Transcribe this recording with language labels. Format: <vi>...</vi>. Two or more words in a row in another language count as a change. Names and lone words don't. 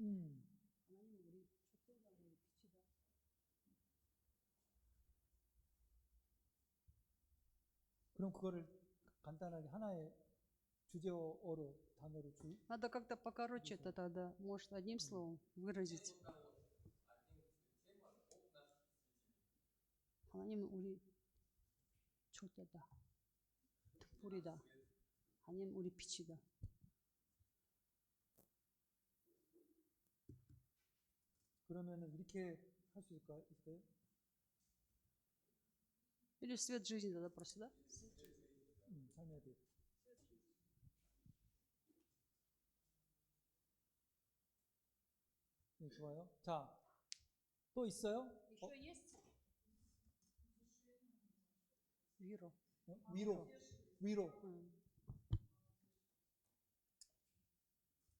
<ko>하나님은 우리 축제다, 우리 빛이다. 그럼 그거를 간단하게 하나의 주제어로 단어로</ko> <ru>Надо как-то покороче это тогда, может, одним словом выразить.</ru> <ko>하나님은 우리 축제다, 불이다. 하나님 우리 빛이다. 그러면은 이렇게 할 수 있을까요?</ko> <ru>Или свет жизни тогда просто, да?</ru> <ko>삶의 빛. 네, 좋아요. 자, 또 있어요?</ko> <ru>Еще есть?</ru> <ko>위로. 위로.</ko>